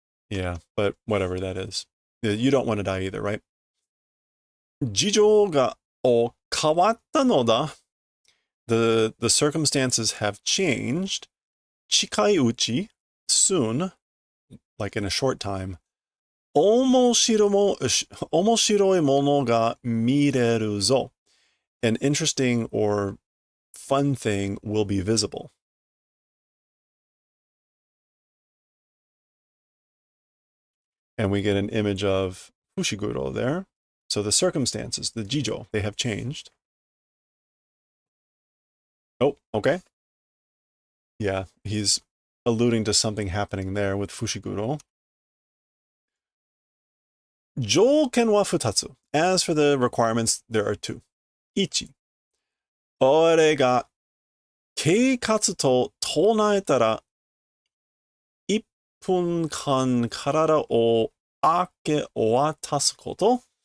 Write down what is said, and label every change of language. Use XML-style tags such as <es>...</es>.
<en>Yeah, but whatever that is. You don't want to die either, right?</en> <ja>事情が変わったのだ.</ja> <en>The circumstances have changed.</en> <ja>近いうち,</ja> <en>soon, like in a short time.</en> <ja>面白いものが見れるぞ.</ja> <en>An interesting or fun thing will be visible. And we get an image of Fushiguro there. So the circumstances, the jijo, they have changed. Oh, okay. Yeah, he's alluding to something happening there with Fushiguro.</en> <ja>条件は二つ.</ja> <en>As for the requirements, there are two.</en> <ja>一、俺が計画と唱えたら、1分間体を明け渡すこと。</ja>